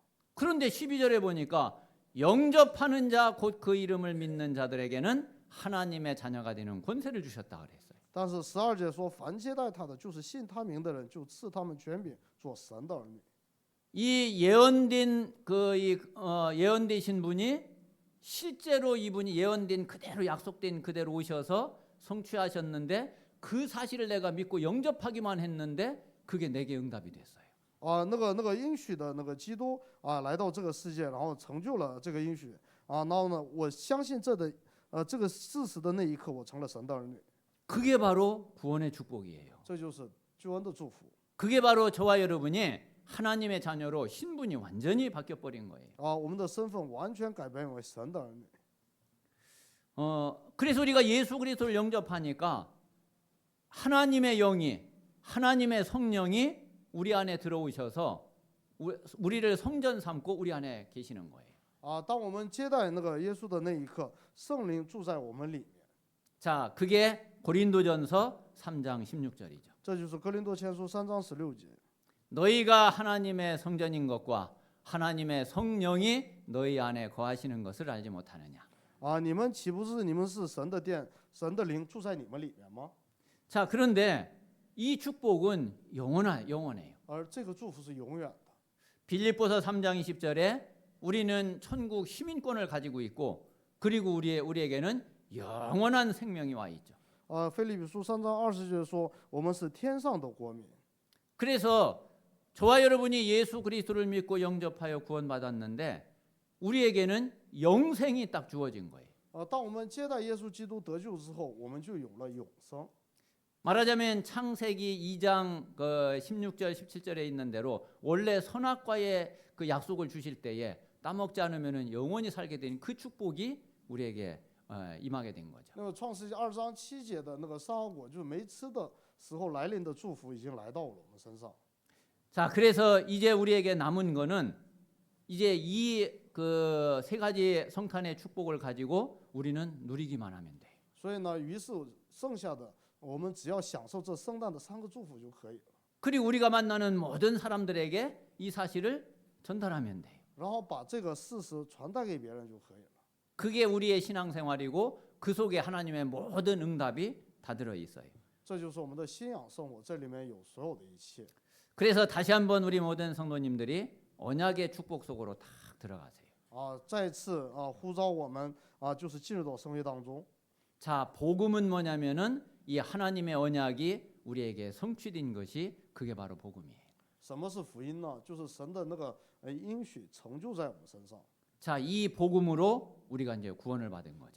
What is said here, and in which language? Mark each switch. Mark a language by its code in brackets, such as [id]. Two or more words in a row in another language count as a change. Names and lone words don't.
[ko] 그런데 12절에 보니까 영접하는 자 곧 그 이름을 믿는 자들에게는 하나님의 자녀가 되는 권세를 주셨다 그랬어요. [zh] 但是12节说，凡接待他的，就是信他名的人，就赐他们权柄，做神的儿女。 [ko] 이 예언된 예언되신 분이 실제로 이분이 예언된 그대로 약속된 그대로 오셔서 성취하셨는데 그 사실을 내가 믿고 영접하기만 했는데 그게 내게 응답이 됐어요. [zh] 那个应许的那个基督来到这个世界，然后成就了这个应许然后呢，我相信这个事实的那一刻，我成了神的儿女， [ko] 그게 바로 구원의 축복이에요. [zh] 这就是救恩的祝福 [ko] 그게 바로 저와 여러분이 하나님의 자녀로 신분이 완전히 바뀌어 버린 거예요. 啊！ [zh] 我们的身份完全改变为神的儿女。 [ko] 그래서 우리가 예수 그리스도를 영접하니까 하나님의 영이, 하나님의 성령이 우리 안에 들어오셔서 우리를 성전 삼고 우리 안에 계시는 거예요. [zh] 啊，当我们接待那个耶稣的那一刻，圣灵住在我们里面。 [ko] 자, 그게 고린도전서 3장 16절이죠. [zh] 这就是哥林多前书3章16节。 [ko] 너희가 하나님의 성전인 것과 하나님의 성령이 너희 안에 거하시는 것을 알지 못하느냐. [zh] 啊，你们岂不是你们是神的殿，神的灵住在你们里面吗？ [ko] 자, 그런데 이 축복은 영원해요. [zh] 而这个祝福是永远的。 [ko] 빌립보서 3장 20절에 우리는 천국 시민권을 가지고 있고 그리고 우리에게는 영원한 생명이 와 있죠. [zh] 啊，腓立比书3章20节说，我们是天上的国民。 [ko] 그래서 저와 여러분이 예수 그리스도를 믿고 영접하여 구원받았는데 우리에게는 영생이 딱 주어진 거예요. [zh] 当我们接待耶稣基督得救之后，我们就有了永生。 [ko] 말하자면 창세기 2장 16절 17절에 있는 대로 원래 선악과의 그 약속을 주실 때에 따먹지 않으면 영원히 살게 된 그 축복이 우리에게 임하게 된 거죠. [zh] 那个创世纪2章7节的那个善恶果，就是没吃的时候来临的祝福，已经来到了我们身上。 [ko] 자, 그래서 이제 우리에게 남은 거는 이제 이 그 세 가지 성탄의 축복을 가지고 우리는 누리기만 하면 돼. [zh] 所以呢，于是剩下的我们只要享受这圣诞的3个祝福就可以了。 [ko] 그리고 우리가 만나는 모든 사람들에게 이 사실을 전달하면 돼. [zh] 然后把这个事实传达给别人就可以了。 [ko] 그게 우리의 신앙생활이고 그 속에 하나님의 모든 응답이 다 들어 있어요. [zh] 这就是我们的信仰生活，这里面有所有的一切。 [ko] 그래서 다시 한번 우리 모든 성도님들이 언약의 축복 속으로 딱 들어가세요. [zh] 啊，再一次啊呼召我们啊，就是进入到圣约当中。 [ko] 자, 복음은 뭐냐면은 이 하나님의 언약이 우리에게 성취된 것이 그게 바로 복음이에요. [zh] 什么是福音呢？就是神的那个应许成就在我们身上。 [ko] 자, 이 복음으로 우리가 이제 구원을 받은 거죠.